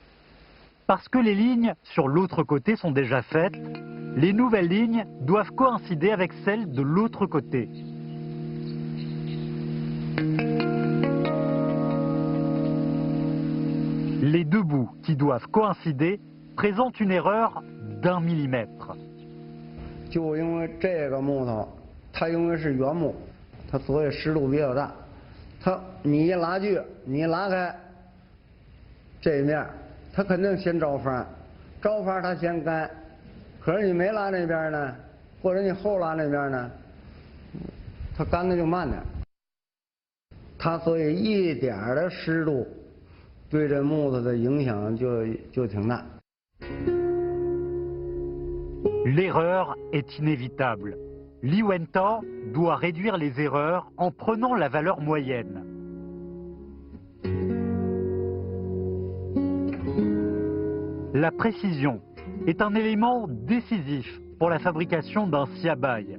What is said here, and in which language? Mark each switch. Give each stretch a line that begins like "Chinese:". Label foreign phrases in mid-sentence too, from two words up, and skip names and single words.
French: Parce que les lignes sur l'autre côté sont déjà faites, les nouvelles lignes doivent coïncider avec celles de l'autre côté. Les deux bouts qui doivent coïncider présentent une erreur d'1 millimètre.
Chinese: 就因为这个木头，它因为是原木，它所以湿度比较大。你一拉锯，你拉开这一面，它肯定先着翻，着翻它先干。可是你没拉那边呢，或者你后拉那边呢，它干的就慢点。它所以一点的湿度对这木头的影响就挺大。
French: L'erreur est inévitable. Li Wenta doit réduire les erreurs en prenant la valeur moyenne. La précision est un élément décisif pour la fabrication d'un siabai.